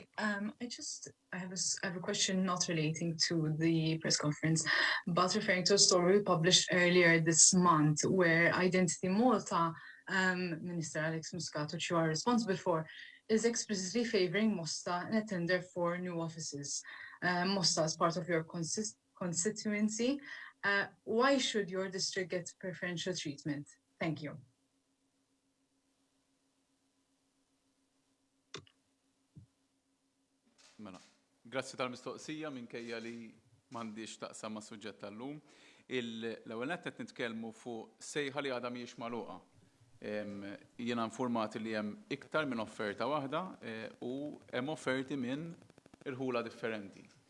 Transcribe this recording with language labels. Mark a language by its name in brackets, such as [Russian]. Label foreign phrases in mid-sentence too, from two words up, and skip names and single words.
[English] I have a question not relating to the press conference, but referring to a story we published earlier this month where Identity Malta, Minister Alex Muscat, which you are responsible for, is explicitly favouring Mosta in a tender for new offices. Mosta is part of your constituency. Why should your district get preferential treatment? Thank you. [Maltese] Mela, grazzi tal-mistoqsija minkejja li m'għandix taqsam ma' suġġett tal-lum. L-ewwel qed nitkellmu fuq sejħa li għadha mhijiex magħluqa. Jiena infurmati li hemm iktar minn offerta waħda u hemm offerti minn irħula differenti.